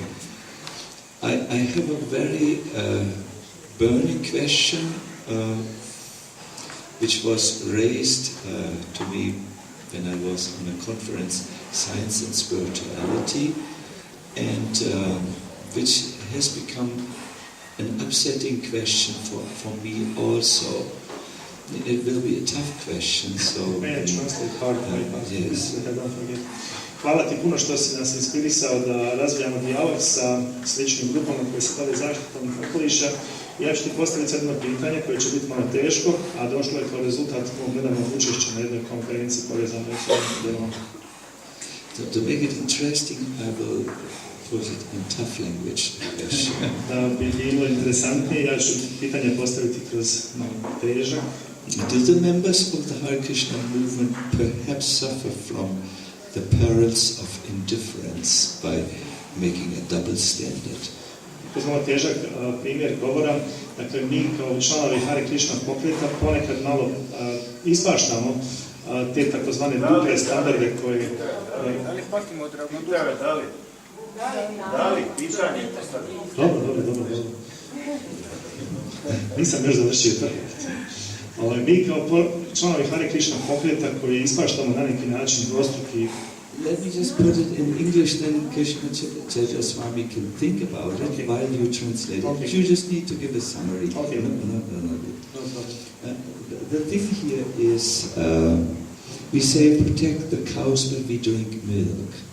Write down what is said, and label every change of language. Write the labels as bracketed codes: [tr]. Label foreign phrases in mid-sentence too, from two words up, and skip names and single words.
[en] I have a very burning question which was raised to me when I was on a conference, Science and Spirituality, and which has become an upsetting question for me also. It will be a tough question, so... Yes. [bs] Hvala ti puno što si nas inspirisao da razvijamo dijalog sa sličnim grupama koje se bave zaštitom okoliša. Ja ću ti postaviti jedno pitanje koje će biti malo teško, a došlo je kao rezultat mog nedavnog učešća na jednoj konferenciji povezanoj s ovim dijelom. [en] To make it interesting, I will put it in tough language. [bs] Da bi bilo interesantnije, ja ću pitanje postaviti kroz težak. [en] Do the members of the Hare Krishna movement perhaps suffer from the perils of indifference by making a double standard? [bs] Uzmemo težak primjer govora, dakle mi kao članovi Hare Krishna pokreta ponekad malo ispaštamo te takozvane duple standarde koje... Da li patimo od ravnodušnosti? Da li pitanje postavljamo? Dobro. Nisam još završio to. Mi kao članovi Hare Krishna pokreta koji ispaštamo na neki način dvostruki. [en] Let me just put it in English, then Krishna Kshetra Swami can think about it while you translate it. You just need to give a summary. Okay. No. The thing here is, we say protect the cows when we drink milk.